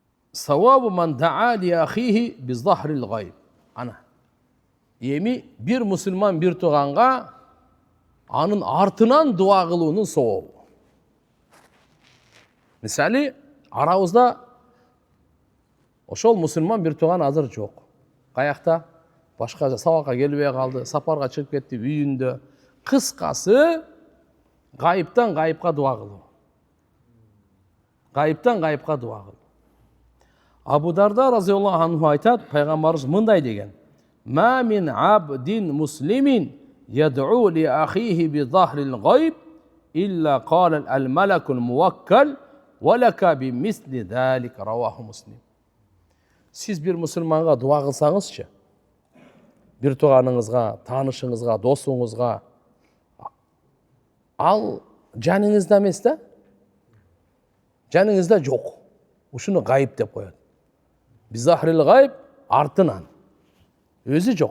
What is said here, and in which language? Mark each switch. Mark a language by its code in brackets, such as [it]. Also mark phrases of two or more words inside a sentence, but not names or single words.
[ar] ثواب من دعا لأخيه بظهر الغيب. [ky] Ана. Эми бир мусулман бир туганга анын артынан дуа кылуунун савабы. Мисалы, арабызда ошол мусулман бир туган азыр жок. Каякта? Башка сабакка келбей калды, сапарга чыгып кетти, үйүндө. Кыскасы, гайыптан гайыпка дуа кылуу. Гайыптан гайыпка дуа кылуу. Абу Дарда [ar] رضي الله عنه [ky] айтат, пайгамбарыбыз мындай деген: [ar] "ما من عبد مسلم يدعو لأخيه بظهر الغيب إلا قال الملك الموكل ولك بمثل ذلك رواه مسلم. [ky] Siz bir musulmanга дуа кылсаңызчы, бир туганыңызга, таанышыңызга, досуңузга, ал жаныңызда эмес да? Жаныңызда жок. Ушуну гайып деп коет. [ar] بظهر الغيب [ky] артынан. Өзү жок.